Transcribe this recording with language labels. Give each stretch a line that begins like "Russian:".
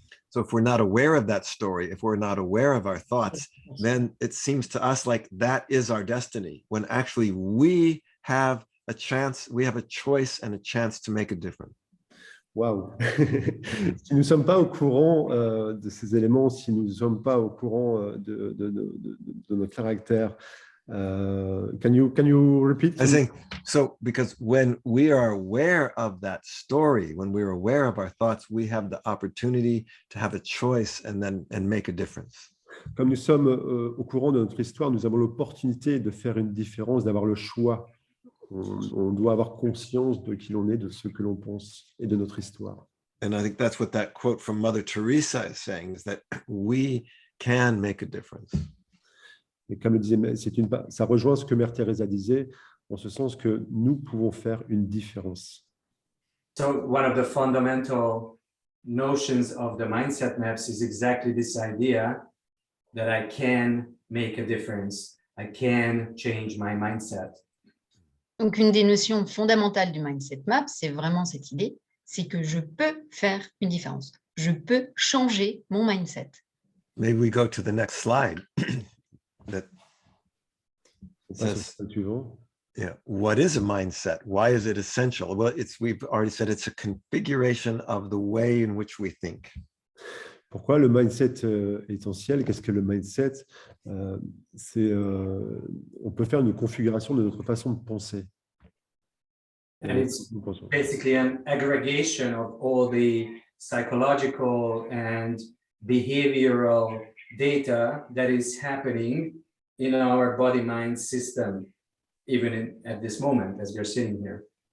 English: So if we're not aware of that story, if we're not aware of our thoughts, then it seems to us like that is our destiny, when actually we have a chance, we have a choice and a chance to make a difference. Waouh!
French: Si nous ne sommes pas au courant de ces éléments, si nous ne sommes pas au courant de notre caractère,
English: can you repeat? I think so, because when we are aware of that story, when we're aware of our thoughts, we have the opportunity to have a choice and make a difference.
French: Comme nous sommes au courant de notre histoire, nous avons l'opportunité de faire une différence, d'avoir le choix. On doit avoir conscience de qui l'on est, de ce que l'on pense et de notre histoire.
English: And I think that's what that quote from Mother Teresa is saying, is that we can make a difference.
French: Et comme disait, ça rejoint ce que Mère Teresa disait, en ce sens que nous pouvons faire une différence.
English: So one of the fundamental notions of the mindset maps is exactly this idea that I can make a difference. I can change my mindset.
French: Donc, une des notions fondamentales du mindset map, c'est vraiment cette idée, c'est que je peux faire une différence. Je peux changer mon mindset.
English: Maybe we go to the next slide. That
French: On passe au
English: Yes.
French: slide suivant.
English: Yeah. What is a mindset? Why is it essential? Well, we've already said it's a configuration of the way in which we think.
French: Pourquoi le mindset est essentiel? Qu'est-ce que le mindset? On peut faire une configuration de notre façon de penser.
English: And it's basically an aggregation of all the psychological and behavioral data that is happening in our body-mind system, even at this moment, as we're sitting here.